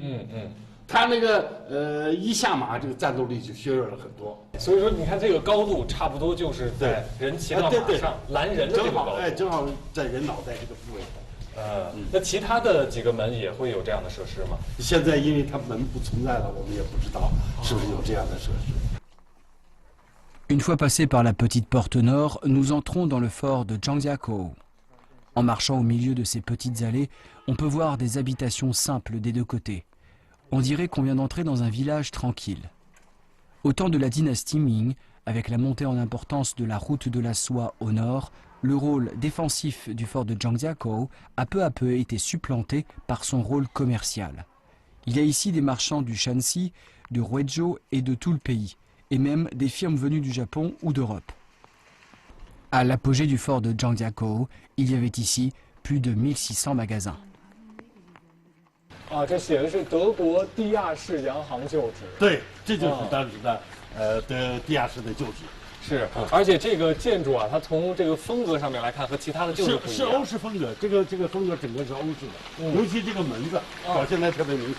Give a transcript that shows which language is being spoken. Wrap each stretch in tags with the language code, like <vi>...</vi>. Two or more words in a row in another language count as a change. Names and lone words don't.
<zh>他那个一下马，这个战斗力就削弱了很多。所以说，你看这个高度差不多就是在人骑到马上拦人的这个高度，哎，正好在人脑袋这个部位。那其他的几个门也会有这样的设施吗？现在因为它门不存在了，我们也不知道是不是有这样的设施。</zh> <fr>Une fois passés par la petite porte nord, nous entrons dans le fort de Zhangjiakou. En marchant au milieu de ces petites allées, on peut voir des habitations simples des deux côtés. On dirait qu'on vient d'entrer dans un village tranquille. Au temps de la dynastie Ming, avec la montée en importance de la route de la soie au nord, le rôle défensif du fort de Zhangjiakou a peu à peu été supplanté par son rôle commercial. Il y a ici des marchands du Shanxi, de Huizhou et de tout le pays, et même des firmes venues du Japon ou d'Europe. À l'apogée du fort de Zhangjiakou, il y avait ici plus de 1600 magasins.</fr> <zh>啊，这写的是德国地亚式洋行旧址。对，这就是当时的地亚式的旧址。是，而且这个建筑啊，它从这个风格上面来看，和其他的旧址不一样。是欧式风格，这个风格整个是欧式的，尤其这个门子表现得特别明显。</zh>